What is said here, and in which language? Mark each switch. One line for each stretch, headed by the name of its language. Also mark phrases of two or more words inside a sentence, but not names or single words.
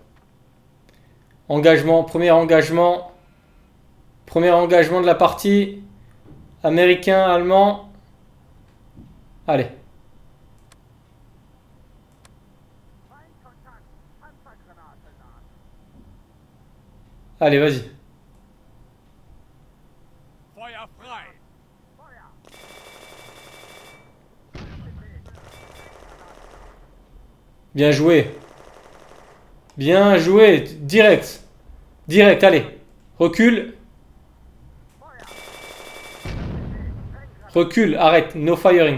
French: Engagement, premier engagement. Premier engagement de la partie. Américain, allemand. Allez. Allez, vas-y.
German: Feuer frei!
French: Bien joué. Bien joué. Direct. Direct, allez. Recule. Recule, arrête.
English: No firing.